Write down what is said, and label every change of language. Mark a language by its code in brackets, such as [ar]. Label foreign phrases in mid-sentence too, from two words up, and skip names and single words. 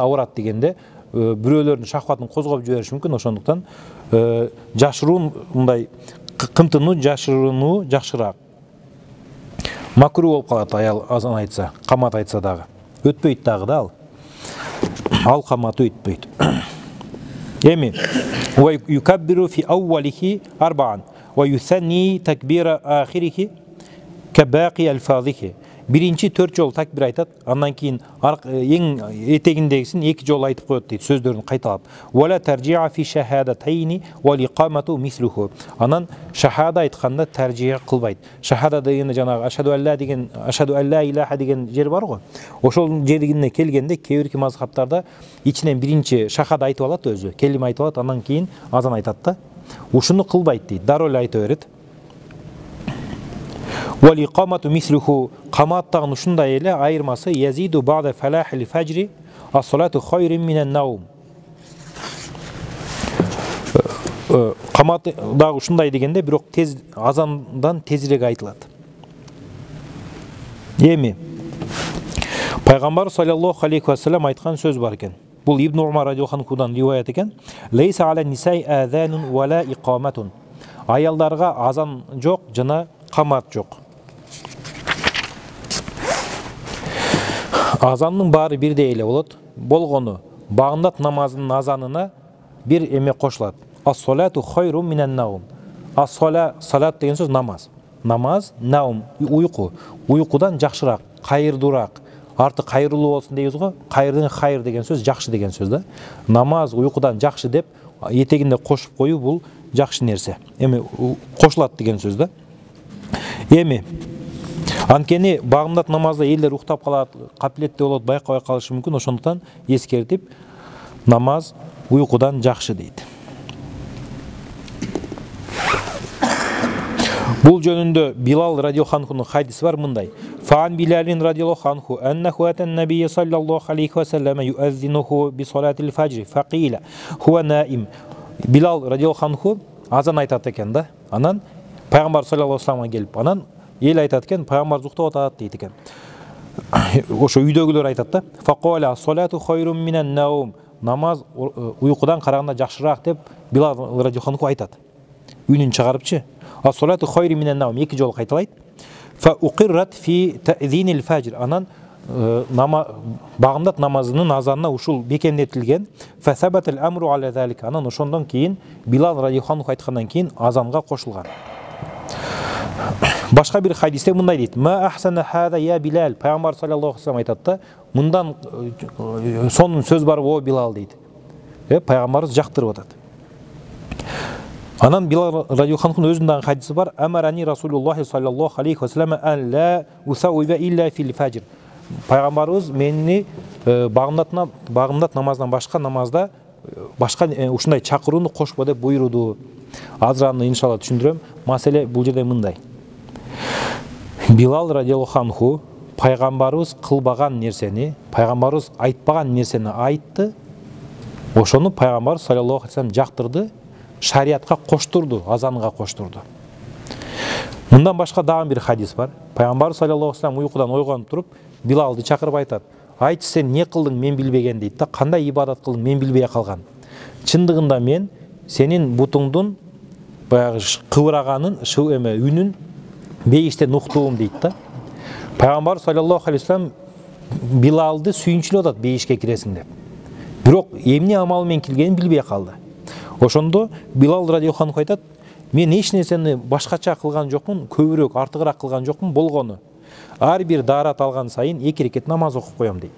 [ky] Аврат дегенде бирөөлөрдүн шахватын козгоп жибериши мүмкүн. Ошондуктан жашыруун, мындай кымтынуу, жашырууну жакшыраак. Макру болуп калат аял азан айтса, камат айтса дагы. Өтпөйт дагы да ал. Ал каматы өтпөйт. [ar] Эми ويكبر في أوله أربعا ويثني تكبير آخره كباقي ألفاظه. [ky] Биринчи 4 жол такбир айтат, андан кийин эң этегиндегисин 2 жол айтып коет дейт, сөздөрүн кайталап. [ar] ولا ترجيع في الشهادتين والإقامة مثله. [ky] Анан шахада айтканда таржиа кылбайт. Шахада дегенде жанагы [ar] أشهد أن لا [ky] деген, [ar] أشهد أن لا إله [ky] деген жер бар го. Ошол жерине келгенде кээ бирки мазхабтарда ичинен биринчи шахада айтып алат өзү, келиме айтып алат, андан кийин азан айтат да. Ушуну кылбайт дейт, дароо эле айта берет. [ar] والإقامة مثله, каматтагы ушундай эле айырмасы يزيد بعد فلاح الفجر الصلاة خير من النوم. [ky] Камат дагы ушундай дегенде, бирок тез азандан тезирээк айтылат. Эми пайгамбар [ar] صلى الله عليه وسلم [ky] айткан сөз бар экен. Бул Ибн Умар радиаллаху анхудан риваят экен. [ar] ليس على النساء أذان ولا إقامة. [ky] Аялдарга азан жок жана камат жок. Азанның баары бирдей эле болот. Болгону багындат намазынын азанына бир эме кошулат. [ar] الصلاة خير من النوم. [ky] Ас-сала, салат деген сөз намаз. Намаз, наум, уйку. Уйкудан жакшыраак, кайырдуураак. Арты кайрылуу болсун дейбиз го. Кайырдын хайыр деген сөз жакшы деген сөз да. Намаз уйкудан жакшы деп этегинде кошуп коюу бул жакшы нерсе. Эми кошулат деген сөз да. Эми анткени багымдат намазда элдер уктап калат, капилетте болот, байкабай калышы мүмкүн. Ошондуктан эскертип намаз уйкудан жакшы дейт. Бул жөнүндө Билал радиаллаху анхунун хадиси бар мындай. [ar] فعن بلال رضي الله عنه أنه أتى النبي صلى الله عليه وسلم يؤذنه بصلاة الفجر فقيل هو نائم. [ky] Билал радиаллаху анху азан айтат экен да. Анан пайгамбар саллаллаху алейхи ва салламга келип, анан эл айтат экен, пайгамбар уктап атат дейт экен. Ошо үйдөгүлөр айтат да. [ar] فقال الصلاة خير من النوم. [ky] Намаз уйкудан караганда жакшыраак деп Билал радиаллаху анху айтат. Үнүн чыгарыпчы. [ar] الصلاة خير من النوم. [ky] Екі жолы қайталайды. [ar] فأقرت في تأذين الفجر. [ky] Анан багымдат намазынын азанына ушул бекемдетилген. [ar] فثبت الأمر على ذلك. [ky] Анан ошондон кийин Билал радиаллаху анху айткандан кийин азанга кошулган. Башка бир хадисте мындай дейт. [ar] ما أحسن هذا يا بلال. [ky] Пайгамбар [ar] صلى الله عليه وسلم [ky] айтат да, мындан сонун сөз бар о Билал дейт. Пайгамбарыбыз жактырып атат. Анан Билал радиаллаху анхунун өзүнүн хадиси бар. [ar] أمرني رسول الله صلى الله عليه وسلم أن لا أثوب إلا في الفجر. [ky] Пайгамбарыбыз мени багымдат намаздан башка намазда башка ушундай чакырууну кошпо деп буйруду. Азыраны иншалла түшүндүрөм. Маселе бул жерде мындай. Билал радиаллаху анху пайгамбарыбыз кылбаган нерсени, пайгамбарыбыз айтпаган нерсени айтты. Ошону пайгамбар [ar] صلى الله عليه وسلم [ky] жактырды. Шариатка коштурду, азанга коштурду. Мындан башка дагы бир хадис бар. Пайгамбар [ar] صلى الله عليه وسلم [ky] уйкудан ойгонуп туруп, Билалды чакырып айтат. Айтчы, сен эмне кылдың, мен билбеген дейт да. Кандай ибадат кылдың, мен билбей калган. Чындыгында мен сенин бутуңдун баягы кыбыраганын, үнүн бейиштен уктуум дейт да. Пайгамбар [ar] صلى الله عليه وسلم [ky] Билалды сүйүнчүлөп атат бейишке киресиң деп. Бирок эмне амал менен келгенин билбей калды. Ошондо Билал радиаллаху анху айтат, мен эч нерсени башкача кылган жокмун, көбүрөөк, артыгыраак кылган жокмун, болгону ар бир даарат алган сайын 2 рекет намаз окуп коем дейт.